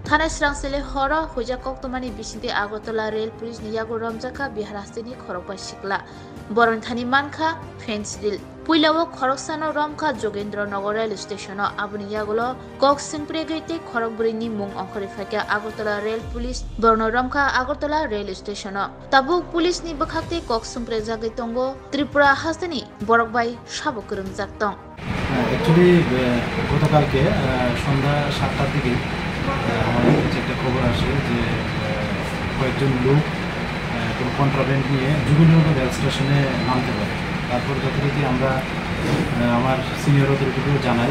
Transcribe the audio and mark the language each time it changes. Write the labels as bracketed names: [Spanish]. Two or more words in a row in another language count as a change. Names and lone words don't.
[Kok Borok] थाना स्रांसेले हर हुजा कक्तमानी बिसिंते आगरतला रेल पुलिस नियागो रमजाखा बिहार हास्तेनि खरकबा सिकला बरन थानी मानखा फेंस दिल पुइलावो खरकसानो रमखा जोगेंद्र नगर रेल स्टेशन आबुनि यागोलो कक सिंप्रे गैते खरकबुरिनि मुंग अंखरि फाइका आगरतला रेल पुलिस बरन रमखा आगरतला रेल स्टेशन ताबुक पुलिसनि बखाते कक सिंप्रे जागै तंगो त्रिपुरा हास्तेनि बरकबाई साबो करम जाक्तं [Bangla] एक्चुअली গতকালকে সন্ধ্যা 7টার দিকে আমাদের কাছে একটা খবর আসে যে কয়েকজন লোক কোনো কন্ট্রাব্যান্ড নিয়ে যুগলনগর রেল স্টেশনে নামতে পারে। তারপর যথারীতি আমরা আমার সিনিয়র অথরিটিকেও জানাই।